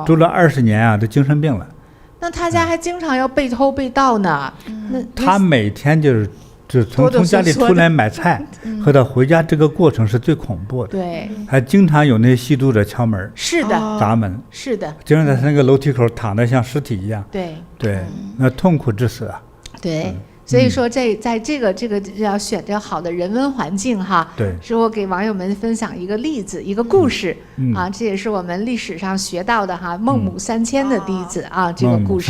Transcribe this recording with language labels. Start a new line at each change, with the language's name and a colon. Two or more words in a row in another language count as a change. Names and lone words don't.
Chinese: 住了20年都精神病了。那他家還經常要被偷被盜呢。他每天就從家裡出來買菜和他回家這個過程是最恐怖的。對，還經常有那些吸毒者敲門，是的，砸門，是的，經常在那個樓梯口躺得像屍體一樣。對，那痛苦致死啊。对， 所以說在這個要選擇好的人文環境哈。对。是我給網友們分享一個例子，一個故事啊，這也是我們歷史上學到的哈，孟母三遷的例子啊，這個故事。